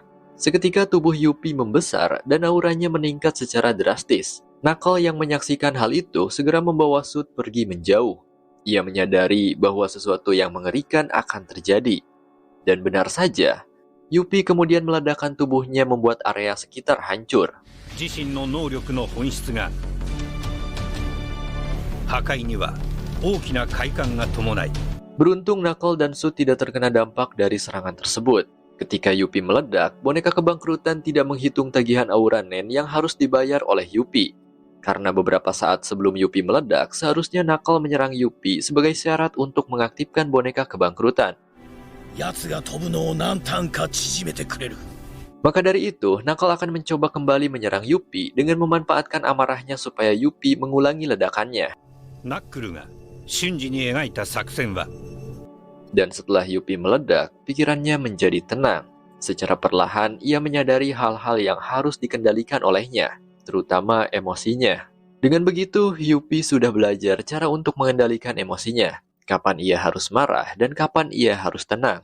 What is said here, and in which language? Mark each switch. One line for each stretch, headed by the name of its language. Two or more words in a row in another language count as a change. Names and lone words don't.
Indonesian: Seketika tubuh Yuppie membesar dan auranya meningkat secara drastis. Nakal yang menyaksikan hal itu segera membawa Sud pergi menjauh. Ia menyadari bahwa sesuatu yang mengerikan akan terjadi. Dan benar saja, Yuppie kemudian meledakkan tubuhnya membuat area sekitar hancur.
Japanese: 自身の能力の本質が破壊には大きな快感が伴い
Indonesian: Beruntung Knuckle dan Sud tidak terkena dampak dari serangan tersebut. Ketika Yuppie meledak, boneka kebangkrutan tidak menghitung tagihan aura Nen yang harus dibayar oleh Yuppie. Karena beberapa saat sebelum Yuppie meledak, seharusnya Knuckle menyerang Yuppie sebagai syarat untuk mengaktifkan boneka kebangkrutan.
Japanese: 奴が飛ぶのを何ターンか縮めてくれる。
Indonesian: Maka dari itu, Knuckle akan mencoba kembali menyerang Yuppie dengan memanfaatkan amarahnya supaya Yuppie mengulangi ledakannya.
Japanese: ナックルが瞬時に描いた作戦は
Indonesian: Dan setelah Yuppie meledak, pikirannya menjadi tenang. Secara perlahan, ia menyadari hal-hal yang harus dikendalikan olehnya, terutama emosinya. Dengan begitu, Yuppie sudah belajar cara untuk mengendalikan emosinya. Kapan ia harus marah dan kapan ia harus tenang.